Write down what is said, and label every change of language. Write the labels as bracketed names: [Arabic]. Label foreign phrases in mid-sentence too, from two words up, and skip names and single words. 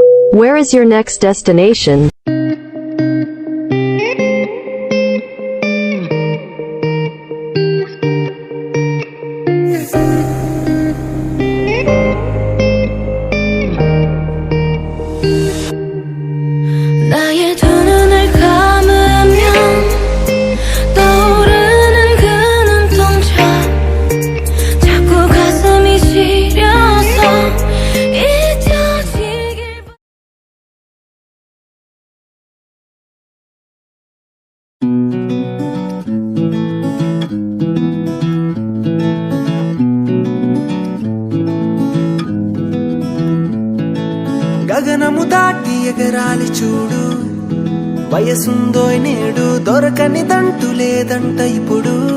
[English] Where is your next destination? [Korean] 나의 두 눈을 감으면 떠오르는 그 눈동자 자꾸 가슴이 시려서 잊혀지길 [Telugu] గగనము దాటి ఎగరాలి చూడు వయసుందో నేడు దొరకనిదంటూ లేదంట ఇప్పుడు